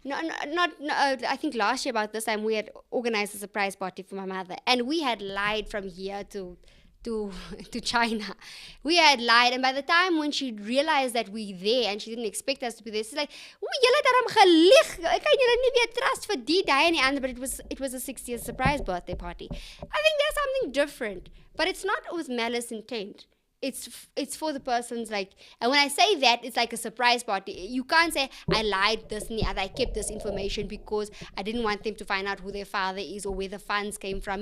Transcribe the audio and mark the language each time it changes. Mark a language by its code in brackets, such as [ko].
[en] not I think last year about this time we had organized a surprise party for my mother, and we had lied from here to China. We had lied, and by the time when she realized that we there and she didn't expect us to be there, she's like, [af] "Oeh, julle het daarom gelieg. Ek kan julle nie weer trust vir die day and die ander." [en] But it was a 60th surprise birthday party. I think there's something different, but it's not with malice intent. It's for the person's, like, and when I say that, it's like a surprise party. You can't say, I lied this and the other, I kept this information because I didn't want them to find out who their father is or where the funds came from.